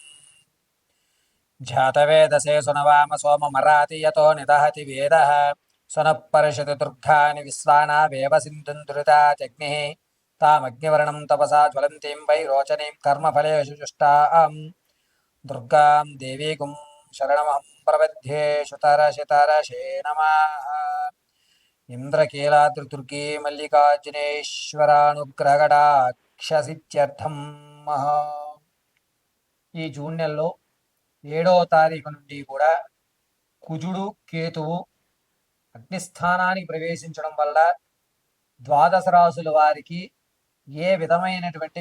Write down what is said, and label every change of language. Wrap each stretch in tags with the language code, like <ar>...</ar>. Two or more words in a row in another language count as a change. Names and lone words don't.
<sa>ध्यातवेदसे सुनवाम सोममराति यतो निदहति वेदः सुनः परिषति दुर्गानि विश्वानावेव सिन्धुं दुरितात्यग्निः तामग्निवर्णं तपसा ज्वलन्तीं वैरोचनीं कर्मफलेषु जुष्टां दुर्गां देवीकुं शरणमहं प्रपद्ये। शुतरशितरशे नमः। ఇంద్రకీలాద్రిదుర్గే మల్లికార్జునేశ్వరానుగ్రహగడాక్షసిత్యర్థం.</sa> <te>ఈ జూన్ నెలలో 7వ తారీఖు నుండి కూడా కుజుడు కేతువు అగ్నిస్థానానికి ప్రవేశించడం వల్ల ద్వాదశ రాశుల వారికి ఏ విధమైనటువంటి</te>